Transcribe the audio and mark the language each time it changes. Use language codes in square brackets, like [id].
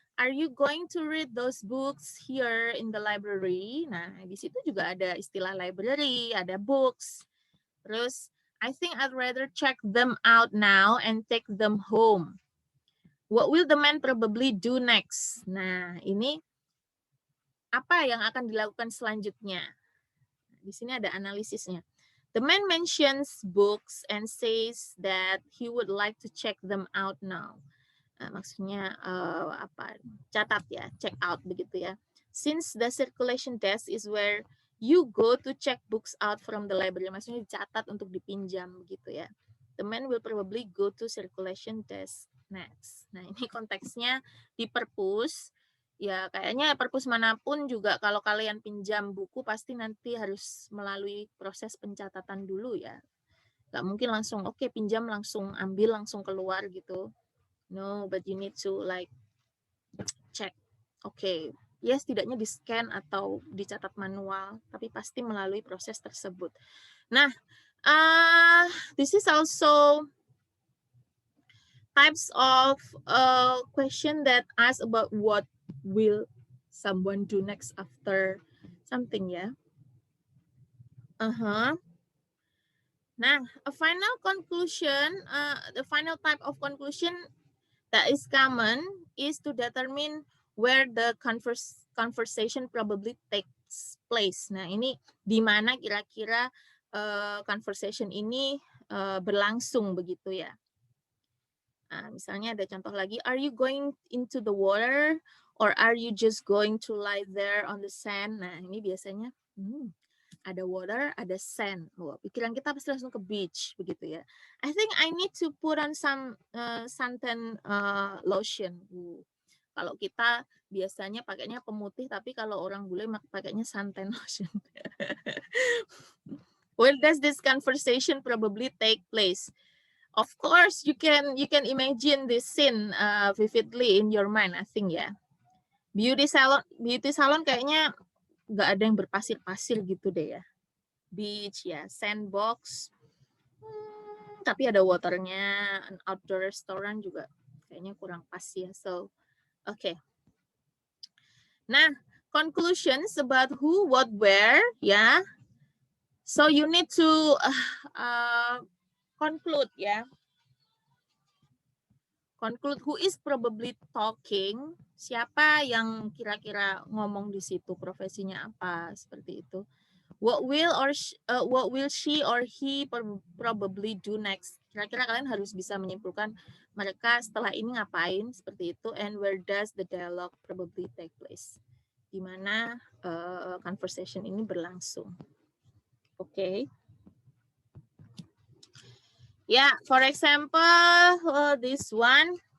[en] Are you going to read those books here in the library? [id] Nah, di situ juga ada istilah library, ada books. [en] Terus, I think I'd rather check them out now and take them home. What will the man probably do next? [id] Nah, ini apa yang akan dilakukan selanjutnya? Di sini ada analisisnya. [en] The man mentions books and says that he would like to check them out now. [id] Nah, maksudnya catat ya, check out begitu ya. [en] Since the circulation desk is where you go to check books out from the library, [id] maksudnya dicatat untuk dipinjam begitu ya. [en] The man will probably go to circulation desk next. [id] Nah, ini konteksnya di perpus. Ya, kayaknya perpus manapun juga kalau kalian pinjam buku pasti nanti harus melalui proses pencatatan dulu ya. Nggak mungkin langsung, oke, pinjam langsung ambil, langsung keluar gitu. [en] No, but you need to like check. [id] Oke, ya setidaknya di-scan atau dicatat manual, tapi pasti melalui proses tersebut. [en] Nah, this is also types of question that ask about what will someone do next after something ya. Nah, a final conclusion, the final type of conclusion that is common is to determine where the conversation probably takes place. [id] Nah, ini di mana kira-kira conversation ini berlangsung begitu ya. Nah, misalnya ada contoh lagi, [en] are you going into the water or are you just going to lie there on the sand? [id] Nah, ini biasanya ada water, ada sand. Wah, pikiran kita pasti langsung ke beach begitu ya. [en] I think I need to put on some suntan lotion. [id] Kalau kita biasanya pakainya pemutih, tapi kalau orang bule pakainya suntan lotion. [en] Where does this conversation probably take place? Of course, you can imagine this scene vividly in your mind, I think ya. [id] Beauty salon kayaknya nggak ada yang berpasir-pasir gitu deh ya. Beach ya, sandbox, tapi ada waternya. [en] An outdoor restaurant [id] juga kayaknya kurang pas ya. So, okay. [en] Nah, conclusions about who, what, where ya. So you need to conclude ya. Conclude who is probably talking, [id] siapa yang kira-kira ngomong di situ, profesinya apa, seperti itu. [en] What will she or he probably do next? [id] Kira-kira kalian harus bisa menyimpulkan mereka setelah ini ngapain, seperti itu. [en] And where does the dialogue probably take place? [id] Di mana conversation ini berlangsung. [en] Oke. Yeah, for example, this one.